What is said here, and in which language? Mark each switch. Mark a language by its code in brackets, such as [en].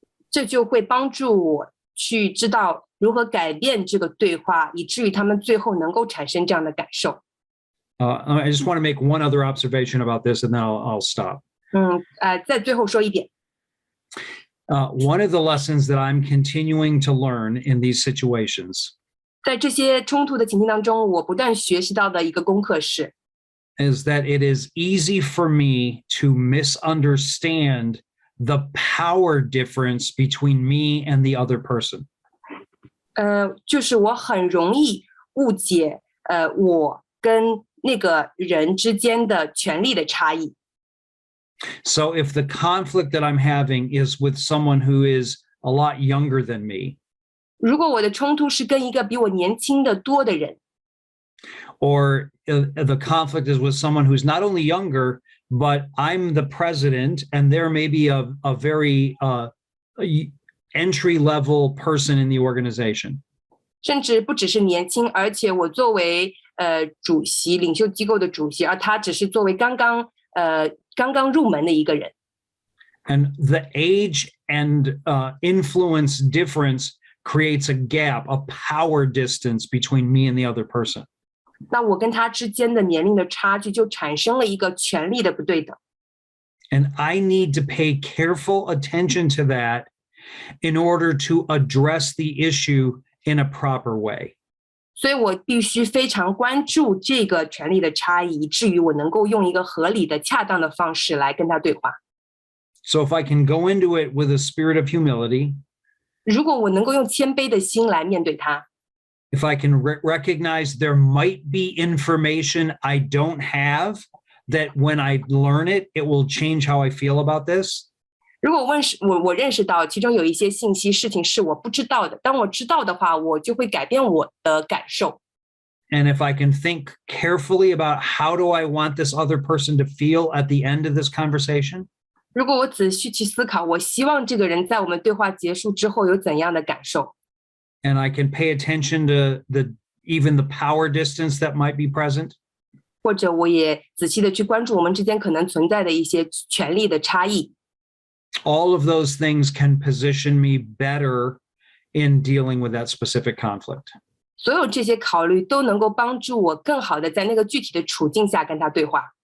[zh] 这就会帮助我去知道如何改变这个对话，以至于他们最后能够产生这样的感受。 [en] I just want to make one other observation about this, and then I'll stop. [zh] 再最后说一点， [en] One of the lessons that I'm continuing to learn in these situations [zh] 在这些冲突的情境当中，我不断学习到的一个功课是， [en] is that it is easy for me to misunderstand the power difference between me and the other person. [zh] 就是我很容易误解我跟那个人之间的权力的差异。 [en] So if the conflict that I'm having is with someone who is a lot younger than me, [zh] 如果我的冲突是跟一个比我年轻的多的人， [en] or the conflict is with someone who's not only younger, but I'm the president and there may be a very entry-level person in the organization. [zh] 甚至不只是年轻，而且我作为主席，领袖机构的主席，而他只是作为刚刚入门的一个人。 [en] And the age and influence difference creates a gap, a power distance between me and the other person. [zh] 那我跟他之间的年龄的差距就产生了一个权力的不对等。 [en] And I need to pay careful attention to that in order to address the issue in a proper way. [zh] 所以我必须非常关注这个权力的差异，以至于我能够用一个合理的、恰当的方式来跟他对话。 [en] So if I can go into it with a spirit of humility, [zh] 如果我能够用谦卑的心来面对他， [en] if I can recognize there might be information I don't have, that when I learn it, it will change how I feel about this. [zh] 如果我认识到其中有一些信息事情是我不知道的，当我知道的话，我就会改变我的感受。 [en] And if I can think carefully about how do I want this other person to feel at the end of this conversation, [zh] 如果我仔细去思考，我希望这个人在我们对话结束之后有怎样的感受， [en] and I can pay attention to even the power distance that might be present, [zh] 或者我也仔细的去关注我们之间可能存在的一些权力的差异， [en] all of those things can position me better in dealing with that specific conflict. [zh] 所有这些考虑都能够帮助我更好的在那个具体的处境下跟他对话。